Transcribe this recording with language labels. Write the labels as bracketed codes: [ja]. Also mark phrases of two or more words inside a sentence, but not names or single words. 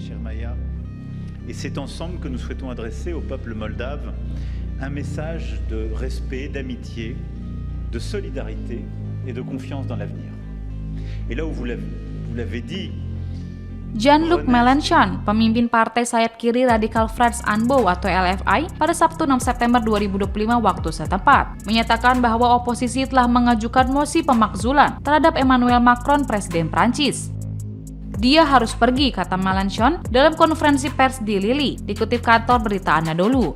[fr] Maya. Et c'est ensemble que nous souhaitons adresser au peuple moldave un message de respect, d'amitié, de solidarité et de confiance dans l'avenir. Et là où vous l'avez dit, Jean-Luc Mélenchon, [id] pemimpin partai sayap kiri radikal France Anbou atau LFI, pada Sabtu 6 September 2025 waktu setempat, menyatakan bahwa oposisi telah mengajukan mosi pemakzulan terhadap Emmanuel Macron, Presiden Prancis. Dia harus pergi, kata Mélenchon dalam konferensi pers di Lille, dikutip kantor berita Anadolu.